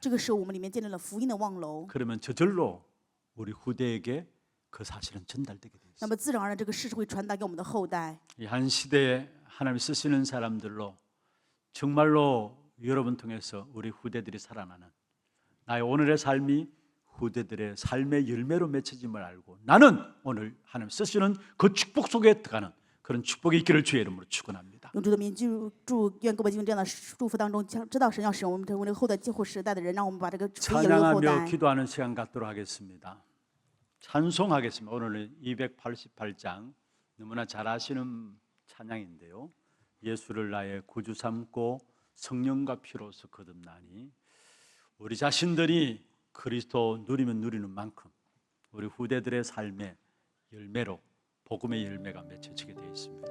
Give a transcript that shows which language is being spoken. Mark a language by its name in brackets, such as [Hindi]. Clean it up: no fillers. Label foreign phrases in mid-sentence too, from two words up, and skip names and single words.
[Chinese] 这个时候，我们里面建立了福音的望楼， [Korean] 그러면 저절로 우리 후대에게 그 사실은 전달되게 돼 [Chinese] 那 [Korean] 있어요. [Chinese] 么自然而然这个事实会传达给我们的后代。 [Korean] 이 한 시대에 하나님이 쓰시는 사람들로 정말로 여러분 통해서 우리 후대들이 살아나는 나의 오늘의 삶이 후대들의 삶의 열매로 맺혀짐을 알고 나는 오늘 하나님 쓰시는 그 축복 속에 들어가는 그런 축복이 있기를 주의 이름으로 축원합니다. [Chinese] 用主的名祝愿各位进入这样的祝福当中，知道神要使用我们成为这个后代继后时代的人，让我们把这个福音引入后 [Korean] 찬양하며 [Chinese] 代。 [Korean] 기도하는 시간 갖도록 하겠습니다. 찬송하겠습니다. 오늘은 288장 너무나 잘 아시는 찬양인데요. 예수를 나의 구주 삼고 성령과 피로서 거듭나니 우리 자신들이 그리스도 누리면 누리는 만큼 우리 후대들의 삶의 열매로 복음의 열매가 맺혀지게 되어 있습니다.